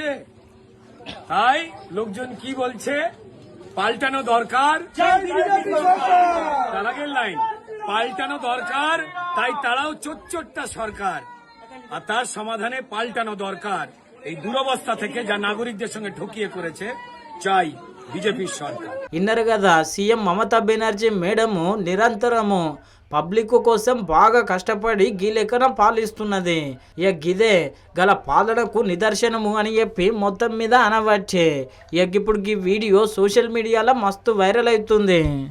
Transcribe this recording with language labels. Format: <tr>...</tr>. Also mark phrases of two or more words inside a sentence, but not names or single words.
<bn>তাই লোকজন কি বলছে, পাল্টানো দরকার। তার আগের লাইন, পাল্টানো দরকার, তাই তারাও চোট্টা সরকার, আর তার সমাধানে পাল্টানো দরকার। এই দুরবস্থা থেকে যা নাগরিকদের সঙ্গে ঠকিয়ে করেছে, চাই బీజేపీ సర్కార్.</bn> <te>ఇన్నరు కదా సీఎం మమతా బెనర్జీ మేడము నిరంతరము పబ్లిక్ కోసం బాగా కష్టపడి గీ లెక్కన పాలిస్తున్నది. ఇక గిదే గల పాలనకు నిదర్శనము అని చెప్పి మొత్తం మీద అనవచ్చే. ఇక ఇప్పుడు ఈ వీడియో</te> <en>social mediaలో</en> <te>మస్తు వైరల్ అవుతుంది.</te>